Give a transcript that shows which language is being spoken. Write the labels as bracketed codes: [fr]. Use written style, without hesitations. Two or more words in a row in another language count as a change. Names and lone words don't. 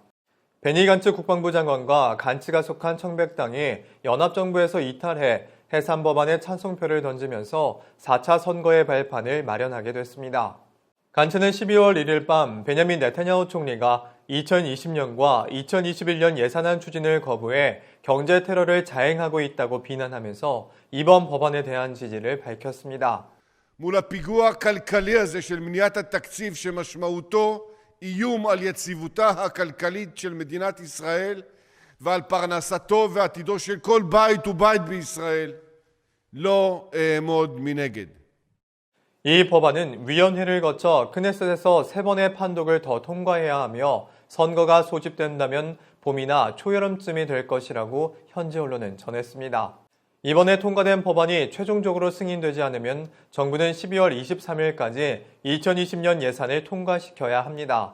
[ko] 베니 간츠 국방부 장관과 간츠가 속한 청백당이 연합정부에서 이탈해 해산 법안에 찬성표를 던지면서 4차 선거의 발판을 마련하게 됐습니다. 간츠는 12월 1일 밤 베냐민 네타냐후 총리가 2020년과 2021년 예산안 추진을 거부해 경제 테러를 자행하고 있다고 비난하면서 이번 법안에 대한 지지를 밝혔습니다. [he] מול הפיגוע הכלכלי הזה של מניעת התקציב שמשמעותו איום על יציבותה הכלכלית של מדינת ישראל ועל פרנסתו ועתידו של כל בית ובית בישראל לא אעמוד מנגד. [ko] 이 법안은 위원회를 거쳐 크네셋에서 3번의 판독을 더 통과해야 하며 선거가 소집된다면 봄이나 초여름쯤이 될 것이라고 현지 언론은 전했습니다. 이번에 통과된 법안이 최종적으로 승인되지 않으면 정부는 12월 23일까지 2020년 예산을 통과시켜야 합니다.